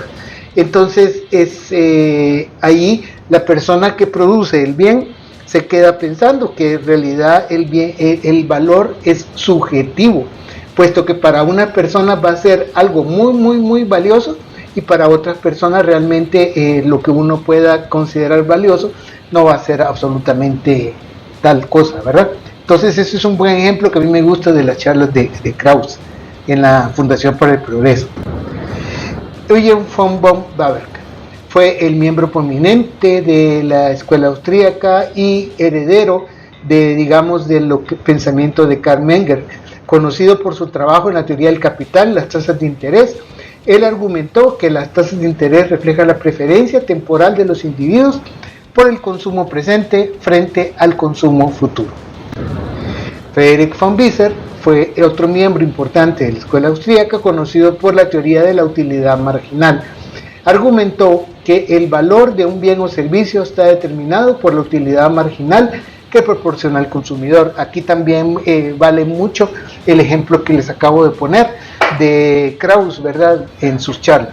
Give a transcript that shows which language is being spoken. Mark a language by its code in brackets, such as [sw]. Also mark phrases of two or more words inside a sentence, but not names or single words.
[es] Entonces es ahí la persona que produce el bien se queda pensando que en realidad el valor es subjetivo, puesto que para una persona va a ser algo muy valioso, y para otras personas realmente lo que uno pueda considerar valioso no va a ser absolutamente tal cosa, ¿verdad? Entonces ese es un buen ejemplo que a mí me gusta de las charlas de Krauss en la Fundación para el Progreso. Eugen von Baumbach fue el miembro prominente de la escuela austríaca y heredero del pensamiento de Karl Menger, conocido por su trabajo en la teoría del capital, las tasas de interés. Él argumentó que las tasas de interés reflejan la preferencia temporal de los individuos por el consumo presente frente al consumo futuro. Friedrich von Wieser fue otro miembro importante de la escuela austríaca, conocido por la teoría de la utilidad marginal. Argumentó que el valor de un bien o servicio está determinado por la utilidad marginal que proporciona el consumidor. Aquí también vale mucho el ejemplo que les acabo de poner de Krauss, ¿verdad?, en sus charlas.